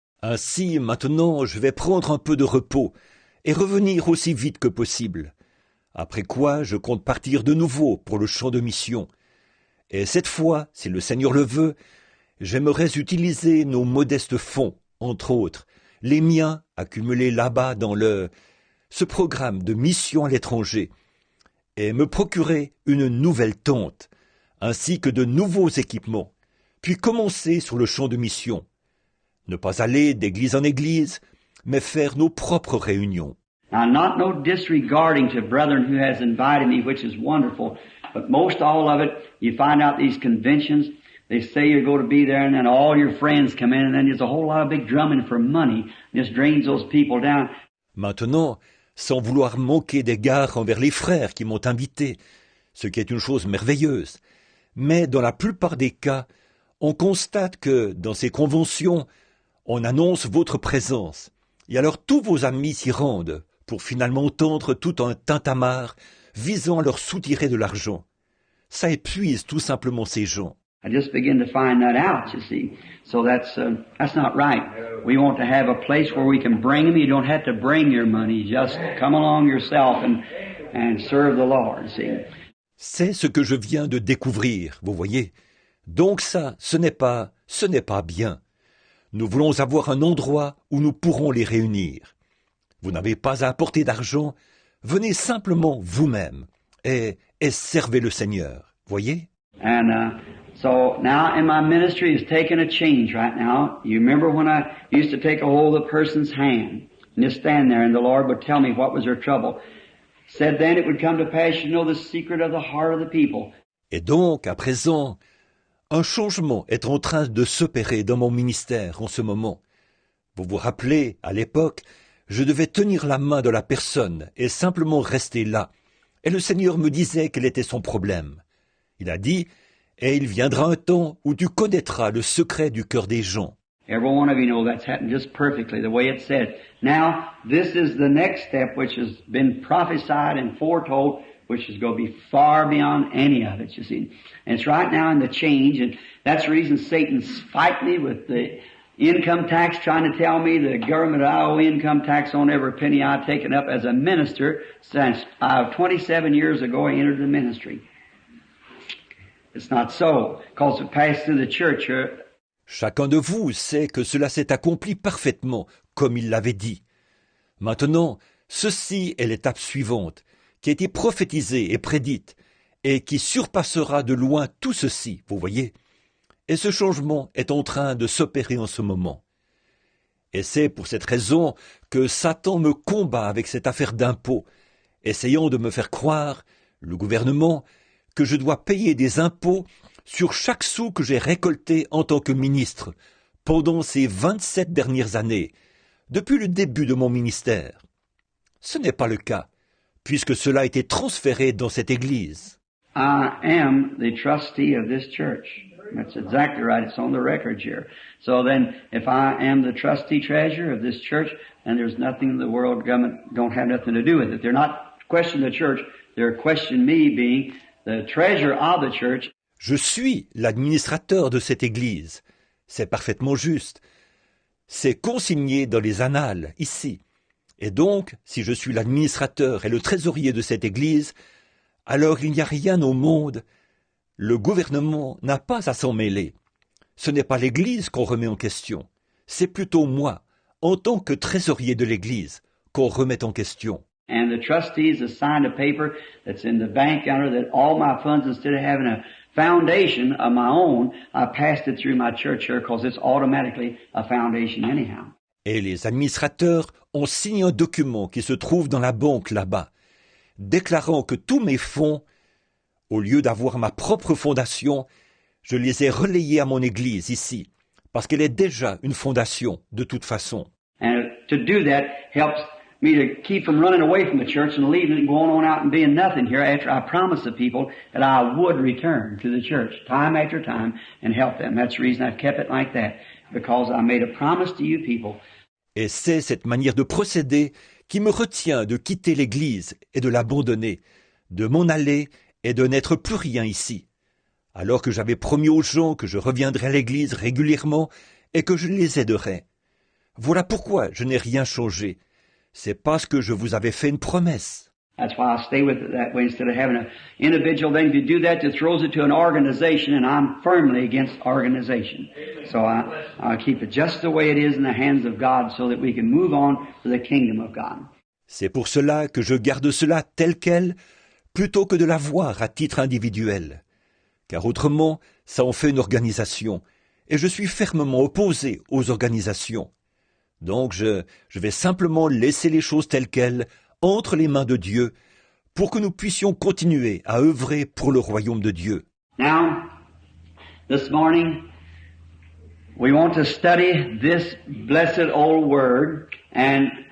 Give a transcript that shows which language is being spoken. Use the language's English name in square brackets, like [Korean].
[French] Ainsi, maintenant, je vais prendre un peu de repos et revenir aussi vite que possible. Après quoi, je compte partir de nouveau pour le champ de mission. Et cette fois, si le Seigneur le veut, j'aimerais utiliser nos modestes fonds, entre autres, les miens accumulés là-bas dans ce programme de mission à l'étranger, et me procurer une nouvelle tente, ainsi que de nouveaux équipements, puis commencer sur le champ de mission. Ne pas aller d'église en église, mais faire nos propres réunions. [English] Now, not no disregarding to brethren who has invited me, which is wonderful, but most all of it, you find out these conventions, they say you're going to be there, and then all your friends come in, and then there's a whole lot of big drumming for money. Just drains those people down. [French] Maintenant, sans vouloir manquer d'égard envers les frères qui m'ont invité, ce qui est une chose merveilleuse. Mais dans la plupart des cas, on constate que, dans ces conventions, on annonce votre présence. Et alors tous vos amis s'y rendent, pour finalement entendre tout un tintamarre visant à leur soutirer de l'argent. Ça épuise tout simplement ces gens. [English] I just begin to find that out, you see. So that's not right. We want to have a place where we can bring them. You don't have to bring your money. Just come along yourself and serve the Lord, see. [French] C'est ce que je viens de découvrir, vous voyez. Donc ça, ce n'est pas bien. Nous voulons avoir un endroit où nous pourrons les réunir. Vous n'avez pas à apporter d'argent, venez simplement vous-même et servez le Seigneur, voyez? [English] And so now in my ministry is taking a change right now. You remember when I used to take a hold of a person's hand and just stand there and the Lord would tell me what was their trouble. Said then it would come to pass, you know the secret of the heart of the people. [French] Et donc, à présent, un changement est en train de s'opérer dans mon ministère en ce moment. Vous vous rappelez, à l'époque, je devais tenir la main de la personne et simplement rester là. Et le Seigneur me disait quel était son problème. Il a dit, et il viendra un temps où tu connaîtras le secret du cœur des gens. [English] Every one of you know that's happened just perfectly, the way it said. Now, this is the next step which has been prophesied and foretold, which is going to be far beyond any of it, you see. And it's right now in the change, and that's the reason Satan's fighting me with the income tax, trying to tell me the government I owe income tax on every penny I've taken up as a minister since 27 years ago I entered the ministry. It's not so, because it passed through the church. [French] Chacun de vous sait que cela s'est accompli parfaitement, comme il l'avait dit. Maintenant, ceci est l'étape suivante, qui a été prophétisée et prédite, et qui surpassera de loin tout ceci, vous voyez. Et ce changement est en train de s'opérer en ce moment. Et c'est pour cette raison que Satan me combat avec cette affaire d'impôts, essayant de me faire croire, le gouvernement, que je dois payer des impôts sur chaque sou que j'ai récolté en tant que ministre pendant ces 27 dernières années, depuis le début de mon ministère. Ce n'est pas le cas, puisque cela a été transféré dans cette église. [English] I am the trustee of this church. That's exactly right. It's on the record here. So then, if I am the trustee treasurer of this church, then there's nothing in the world government don't have nothing to do with it. They're not questioning the church. They're questioning me being the treasurer of the church. [French] Je suis l'administrateur de cette église. C'est parfaitement juste. C'est consigné dans les annales, ici. Et donc, si je suis l'administrateur et le trésorier de cette église, alors il n'y a rien au monde. Le gouvernement n'a pas à s'en mêler. Ce n'est pas l'église qu'on remet en question. C'est plutôt moi, en tant que trésorier de l'église, qu'on remet en question. [English] And the trustees have signed a paper that's in the bank under that all my funds, instead of having a foundation of my own, I passed it through my church here because it's automatically a foundation anyhow. [French] Et les administrateurs ont signé un document qui se trouve dans la banque là-bas, déclarant que tous mes fonds, au lieu d'avoir ma propre fondation, je les ai relayés à mon église ici, parce qu'elle est déjà une fondation de toute façon. [English] And to do that helps me to keep from running away from the church and leaving and going on out and being nothing here after I promised the people that I would return to the church time after time and help them. That's the reason I've kept it like that, because I made a promise to you people. [French] Et c'est cette manière de procéder qui me retient de quitter l'église et de l'abandonner, de m'en aller et de n'être plus rien ici, alors que j'avais promis aux gens que je reviendrais à l'église régulièrement et que je les aiderais. Voilà pourquoi je n'ai rien changé. C'est parce que je vous avais fait une promesse. [English] That's why I stay with it that way instead of having an individual thing. If you do that, it throws it to an organization, and I'm firmly against organization. So I keep it just the way it is in the hands of God so that we can move on to the kingdom of God. [French] C'est pour cela que je garde cela tel quel, plutôt que de l'avoir à titre individuel. Car autrement, ça en fait une organisation, et je suis fermement opposé aux organisations. Donc je vais simplement laisser les choses telles quelles, entre les mains de Dieu, pour que nous puissions continuer à œuvrer pour le royaume de Dieu. [English] Now, this morning, we want to study this blessed old word, and